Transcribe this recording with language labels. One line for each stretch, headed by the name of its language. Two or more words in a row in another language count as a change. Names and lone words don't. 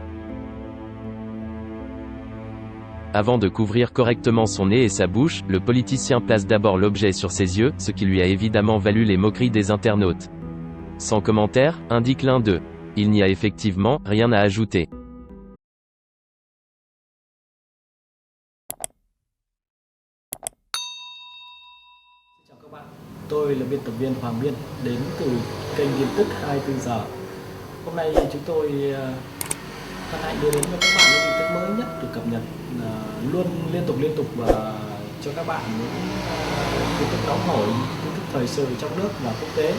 French: Avant de couvrir correctement son nez et sa bouche, le politicien place d'abord l'objet sur ses yeux, ce qui lui a évidemment valu les moqueries des internautes. Sans commentaire, indique l'un d'eux. Il n'y a effectivement rien à ajouter.
Vietnamese: Tôi là biên tập viên Hoàng Biên, đến từ kênh tin tức 24 giờ. Hôm nay chúng tôi hân hạnh đưa đến cho các bạn những tin tức mới nhất được cập nhật luôn liên tục và cho các bạn những tin tức nóng hổi, tin tức thời sự trong nước và quốc tế.